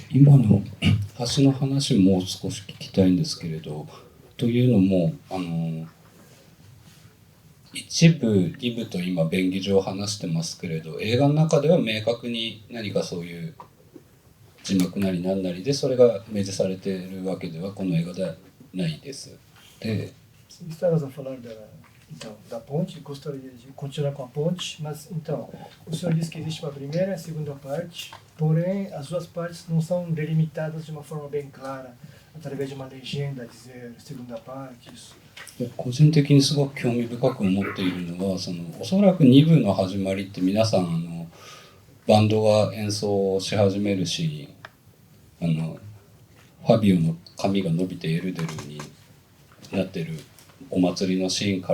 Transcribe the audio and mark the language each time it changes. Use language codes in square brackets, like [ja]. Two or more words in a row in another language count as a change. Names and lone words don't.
[ja] 今の橋の話もう少し聞きたいんですけれど、というのも一部二部と今便宜上話してますけれど、映画の中では明確に何かそういう字幕なり何なりでそれが明示されているわけではこの映画ではないです。で、 [pt] Estavas a falar da ponte, gostaria de continuar com a ponte, mas então, o senhor disse que existe uma primeira e a segunda parte, porém as duas partes não são delimitadas de uma forma bem clara, através de uma legenda dizer segunda parte, isso. [ja] 個人的にすごく興味深く思っているのは、おそらく2部の始まりって皆さんバンドが演奏をし始めるし、ファビオの髪が伸びてエルデルになってるお祭りのシーン